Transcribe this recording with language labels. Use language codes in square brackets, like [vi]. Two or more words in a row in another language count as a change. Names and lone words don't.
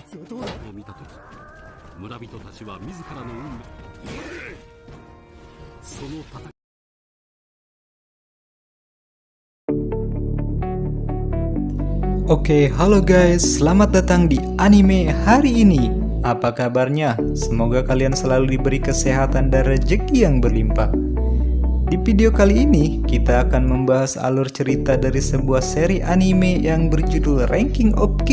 [ja] を見たとき、村人たちは自らの運命、その戦い。 [id] Oke, halo guys, selamat datang di anime hari ini. Apa kabarnya? Semoga kalian selalu diberi kesehatan dan rezeki yang berlimpah. Di video kali ini, kita akan membahas alur cerita dari sebuah seri anime yang berjudul Ranking of King.